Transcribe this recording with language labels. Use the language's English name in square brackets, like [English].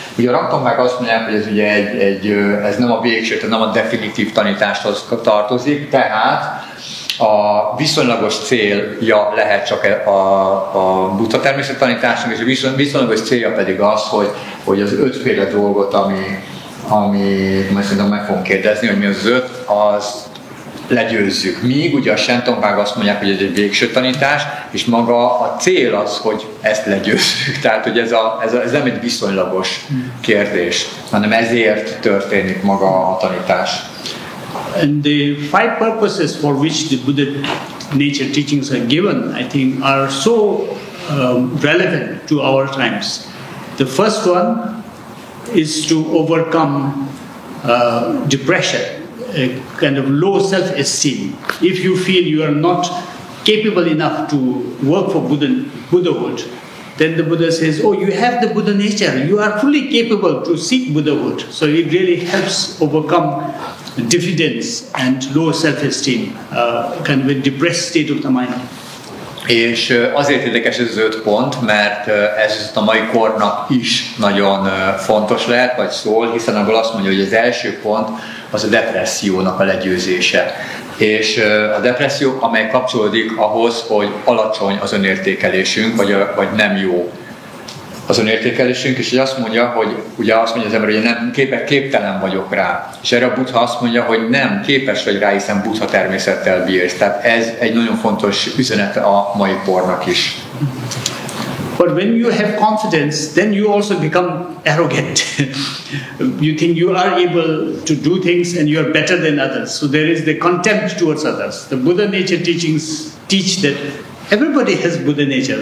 [Hungarian] Ugye a Rangtompák azt mondják, hogy ez ugye ez nem a végső, tehát nem a definitív tanításhoz tartozik, tehát a viszonylagos célja lehet csak a Buddha természet tanításnak, és a viszonylagos célja pedig az, hogy az 5 dolgot, ami majd szerintem meg fogom kérdezni, hogy mi az 5, az legyőzzük. Míg ugye a sentompák azt mondják, hogy ez egy végső tanítás, és maga a cél az, hogy ezt legyőzzük. Tehát, hogy ez nem egy viszonylagos kérdés, hanem ezért történik maga a tanítás. [English] And the 5 purposes for which the Buddha nature teachings are given, I think, are so relevant to our times. The first one is to overcome depression, a kind of low self-esteem. If you feel you are not capable enough to work for Buddhahood, then the Buddha says, oh, you have the Buddha nature, you are fully capable to seek Buddhahood. So it really helps overcome diffidence and low self-esteem, kind of a depressed state of the mind. [Hungarian] És azért érdekes ez az 5 pont, mert ez a mai kornak is nagyon fontos lehet, vagy szól, hiszen abból azt mondja, hogy az első pont az a depressziónak a legyőzése. És a depresszió, amely kapcsolódik ahhoz, hogy alacsony az önértékelésünk, vagy nem jó az önértékelésünk, és azt mondja, hogy ugye azt mondja az ember, hogy nem képtelen vagyok rá. És erre a Buddha azt mondja, hogy nem, képes vagy rá, hiszen Buddha-természettel bírsz. Tehát ez egy nagyon fontos üzenet a mai kornak is. [English] But when you have confidence, then you also become arrogant. You think you are able to do things and you are better than others. So there is the contempt towards others. The Buddha nature teachings teach that everybody has Buddha nature.